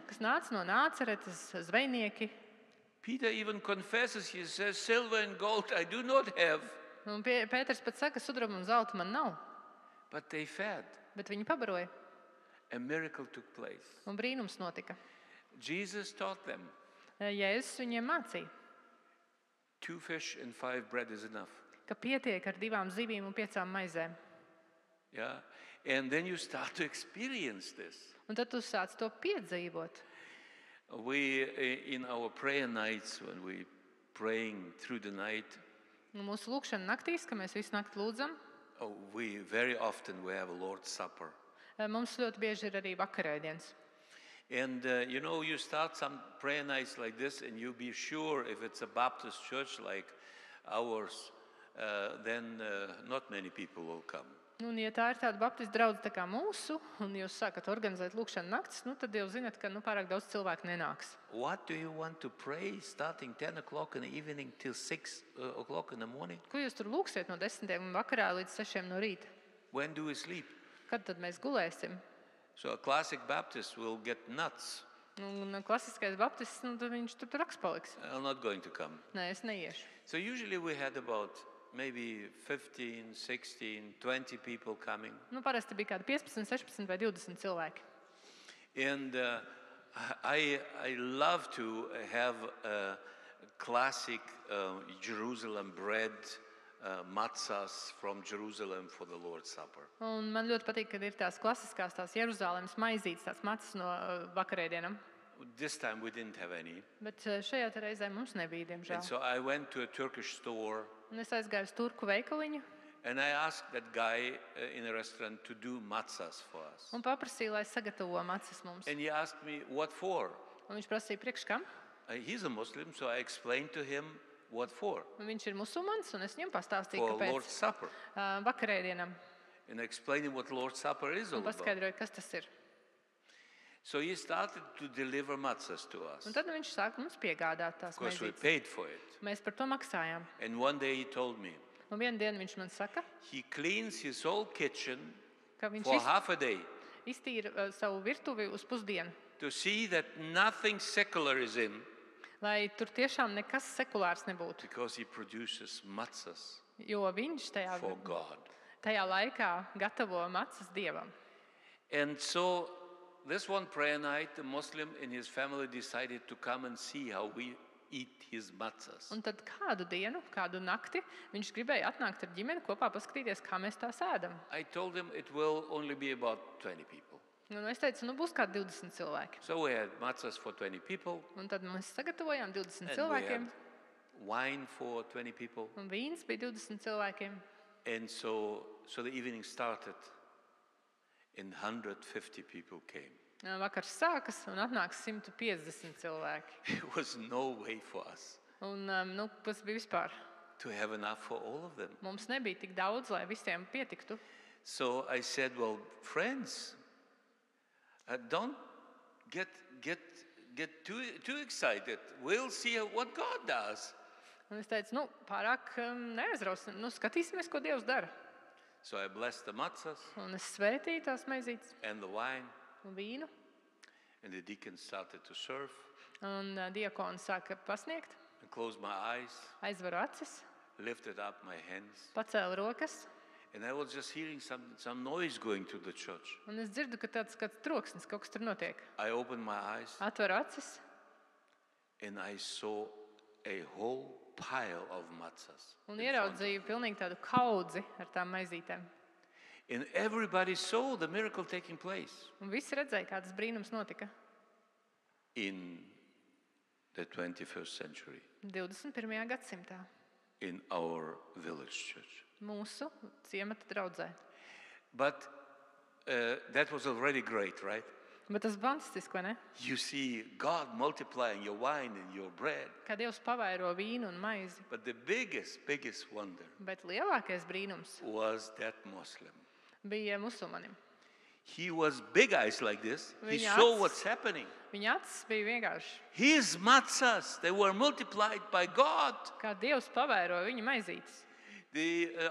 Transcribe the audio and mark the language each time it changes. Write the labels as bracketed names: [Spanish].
[Latvian] kas nāca no Nāceretes, zvejnieki. [English] Peter even confesses, he says, silver and gold I do not have. [Latvian] Un Pēters pat saka, sudraba un zelta man nav, [English] But they fed. [Latvian] bet viņi pabaroja, [English] A miracle took place. [Latvian] un brīnums notika. [English] Jesus taught them, [Latvian] Jēzus viņiem mācīja, [English] 2 fish and 5 bread is enough. [Latvian] ka pietiek ar 2 zivīm un 5 maizēm. [English] Yeah. And then you start to experience this. [Latvian] Un tad tu sāc to piedzīvot. [English] We, in our prayer nights, when we praying through the night, [Latvian] Un mūsu lūkšana naktīs, ka mēs visu nakti lūdzam, [English] we very often we have a Lord's Supper. [Latvian] mums ļoti bieži ir arī vakarēdienas. [English] And you start some prayer nights like this, and you be sure if it's a Baptist church like ours, then not many people will come. [Latvian] Un, ja tā ir tāda baptistu draudze tā kā mūsu, un jūs sākat organizēt lūkšanu naktis, tad jau zinat, ka pārāk daudz cilvēku nenāks. [English] What do you want to pray starting 10 o'clock in the evening till 6 o'clock in the morning? [Latvian] Ko jūs tur lūksiet no 10 vakarā līdz 6 no rīta? [English] When do we sleep? [Latvian] Kad tad mēs gulēsim? [English] So a classic Baptist will get nuts. [Latvian] Un klasiskais baptists, tad viņš tur raks paliks. [English] I'm not going to come. [Latvian] Nē, es neiešu. [English] So usually we had about maybe 15, 16, 20 people coming. [Latvian] Parasti bija kādi 15, 16 vai 20 cilvēki. [English] And I love to have classic Jerusalem bread, matzahs from Jerusalem for the Lord's Supper. [Latvian] Un man ļoti patīk, kad ir tās klasiskās, tās Jeruzalemes maizītes, tās macas no vakarēdienam. [English] This time we didn't have any. [Latvian] Bet šajā reizē mums nebija, [English] And [Latvian] diemžēl. [English] so I went to a Turkish store [Latvian] Un es aizgāju uz turku veikaliņu [English] and I asked that guy in a restaurant to do matzahs for us. [Latvian] un paprasīju, lai sagatavo macas mums. [English] And he asked me, what for? [Latvian] Un viņš prasīja, priekš kam? [English] He's a Muslim, so I explained to him what for. [Latvian] Un viņš ir musulmanis, un es viņam pastāstīju, [English] For Lord's [Latvian] kāpēc [English] Supper. [Latvian] Vakarēdienam. [English] And I explained him what Lord's Supper is all [Latvian] Un [English] about. [Latvian] paskaidroju, kas tas ir. [English] So he started to deliver matzahs to us. [Latvian] Un tad viņš sāka mums piegādāt tās [English] Of course, we [Latvian] maizītes. [English] paid for it. [Latvian] Mēs par to maksājām. [English] And one day he told me [Latvian] Un vienu dienu viņš man saka, [English] he cleans his whole kitchen [Latvian] ka viņš [English] for half a day [Latvian] iztīra savu virtuvi uz pusdienu, [English] to see that nothing secular is in, [Latvian] lai tur tiešām nekas sekulārs nebūtu. [English] because he produces matzahs [Latvian] Jo viņš [English] for God. [Latvian] tajā laikā gatavo macas Dievam. [English] And so this one prayer night, the Muslim and his family decided to come and see how we eat his matzahs. [Latvian] Un tad kādu dienu, kādu nakti viņš gribēja atnākt ar ģimeni kopā paskatīties, kā mēs tās ēdam. [English] I told him it will only be about 20 people. [Latvian] Un es teicu, būs kādi 20 cilvēki. [English] So we had matzahs for 20 people, [Latvian] Un tad mēs sagatavojām 20 [English] and we [Latvian] cilvēkiem, [English] had wine for 20 people. [Latvian] un vīns bija 20 cilvēkiem. [English] And so the evening started, and 150 people came. [Latvian] Vakars sākas un atnāks 150 cilvēki. [English] There was no way for us [Latvian] Un tas bija vispār. [English] to have enough for all of them. [Latvian] Mums nebija tik daudz, lai visiem pietiktu. [English] So I said, well, friends, don't get too excited. We'll see what God does. [Latvian] Un es teicu, pārāk neaizrausim. Skatīsimies, ko Dievs dara. [English] So I blessed the matzahs [Latvian] Un es svētīju tās maizītes [English] and the wine, [Latvian] un vīnu. [English] and the deacon started to serve, [Latvian] Un diakons sāka pasniegt, [English] and closed my eyes, [Latvian] aizveru acis, [English] lifted up my hands, [Latvian] pacēlu rokas. [English] and I was just hearing some noise going to the church. [Latvian] Un es dzirdu, ka tāds kāds troksnis, kaut kas tur notiek. [English] I opened my eyes, [Latvian] Atveru acis [English] and I saw a whole pile of matzahs. [Latvian] un [English] in front of me. [Latvian] ieraudzīju pilnīgi tādu kaudzi ar tām maizītēm. [English] And everybody saw the miracle taking place [Latvian] Un visi redzēja, kā tas brīnums notika [English] in the 21st century, [Latvian] 21. gadsimtā [English] in our village church. [Latvian] mūsu ciemata draudzē. [English] But that was already great, right? [Latvian] Bet tas fantastiski, vai ne? [English] You see God multiplying your wine and your bread. [Latvian] Kā Dievs pavairo vīnu un maizi. [English] But the biggest wonder [Latvian] Bet lielākais brīnums [English] was that Muslim. [Latvian] bija musulmanim. [English] He was big eyes like this. He [Latvian] Viņa [English] saw [Latvian] acis- [English] what's happening. [Latvian] Viņa acis bija vienkārši, [English] His matzahs, they were multiplied by God. [Latvian] kā Dievs pavēroja viņa maizītes.